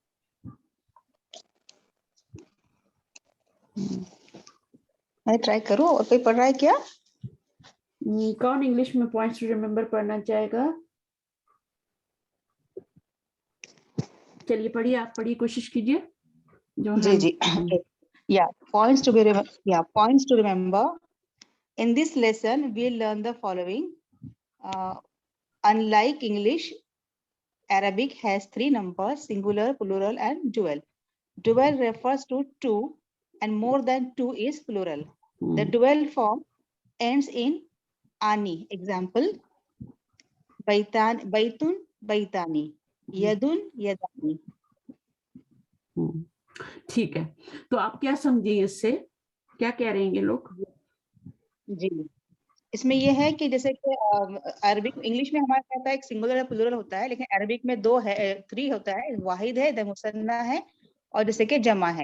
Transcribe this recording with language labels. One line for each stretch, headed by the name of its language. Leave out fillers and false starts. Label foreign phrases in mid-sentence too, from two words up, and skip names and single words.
Urdu: میں ٹرائی کروں. اور کوئی پڑھ رہا ہے کیا؟ کون انگلش میں
English: points to remember
Urdu: پڑھنا چاہے گا؟ چلیے پڑھیے, آپ پڑھیے, کوشش کیجیے جو جی ہم. جی.
English: Points to be points to remember. In this lesson we learn the following. Unlike English, Arabic has 3 numbers: singular, plural and dual. Dual refers to 2 and more than 2 is plural. The dual form ends in ani.
Arabic: Example: بيتٌ بيتانِ، يدٌ يدانِ.
Urdu: ٹھیک ہے, تو آپ کیا سمجھیں اس سے, کیا کہہ رہے ہیں یہ لوگ؟ جی, اس میں یہ ہے کہ جیسے کہ عربک انگلش میں ہمارا کہتا ہے ایک سنگولر یا پلورل ہوتا ہے, لیکن عربک میں 2 ہے, 3 ہوتا ہے. واحد ہے, مثنیٰ ہے, اور جیسے کہ جمع ہے.